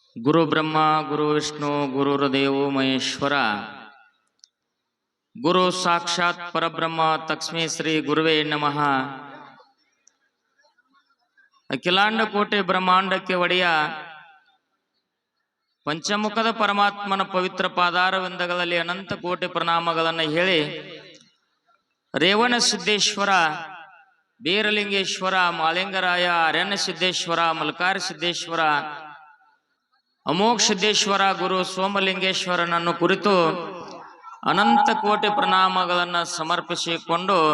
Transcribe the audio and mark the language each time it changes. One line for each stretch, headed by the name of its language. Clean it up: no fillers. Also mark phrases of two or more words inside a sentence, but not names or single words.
Sanskrit: ಗುರು ಬ್ರಹ್ಮ ಗುರು ವಿಷ್ಣು ಗುರುರ್ದೇವೋ ಮಹೇಶ್ವರ ಗುರು ಸಾಕ್ಷಾತ್ ಪರಬ್ರಹ್ಮ ತಸ್ಮೈ ಶ್ರೀ ಗುರುವೇ ನಮಃ.
Kannada: ಅಖಿಲಾಂಡ ಕೋಟೆ ಬ್ರಹ್ಮಾಂಡಕ್ಕೆ ಒಡೆಯ ಪಂಚಮುಖದ ಪರಮಾತ್ಮನ ಪವಿತ್ರ ಪಾದಾರವಿಂದಗಳಲ್ಲಿ ಅನಂತ ಕೋಟಿ ಪ್ರಣಾಮಗಳನ್ನು ಹೇಳಿ, ರೇವಣ ಸಿದ್ದೇಶ್ವರ, ಬೀರಲಿಂಗೇಶ್ವರ, ಮಾಳಿಂಗರಾಯ, ಅರಣ್ಯ ಸಿದ್ದೇಶ್ವರ, ಮಲ್ಕಾರ ಸಿದ್ದೇಶ್ವರ, ಅಮೋಘ ಸಿದ್ದೇಶ್ವರ, ಗುರು ಸೋಮಲಿಂಗೇಶ್ವರನನ್ನು ಕುರಿತು ಅನಂತ ಕೋಟಿ ಪ್ರಣಾಮಗಳನ್ನು ಸಮರ್ಪಿಸಿಕೊಂಡು